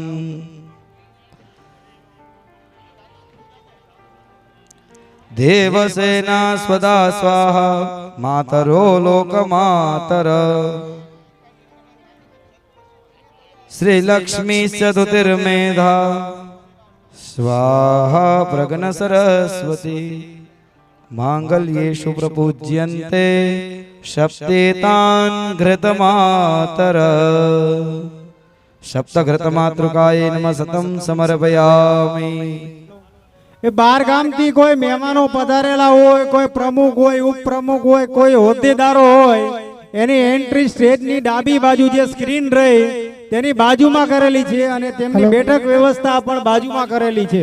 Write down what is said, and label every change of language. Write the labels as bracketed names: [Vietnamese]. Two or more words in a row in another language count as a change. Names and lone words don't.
[Sanskrit] देवसेना स्वदा स्वाहा मातरो लोकमातर श्रीलक्ष्मी चतुर्मेधा स्वाहा प्रगण सरस्वती मांगल्येषु प्रपूज्यन्ते सप्तेतान् घृतमातर. सप्तघृतमातृकाय नमः सतं समर्पयामि. [Gujarati] એ બાર ગામથી કોઈ મહેમાનો પધારેલા હોય, કોઈ પ્રમુખ હોય, ઉપપ્રમુખ હોય, કોઈ હોદ્દેદારો હોય, એની એન્ટ્રી સ્ટેજની ડાબી બાજુ જે સ્ક્રીન રહી તેની બાજુમાં કરેલી છે અને તેમની બેઠક વ્યવસ્થા પણ બાજુમાં કરેલી છે.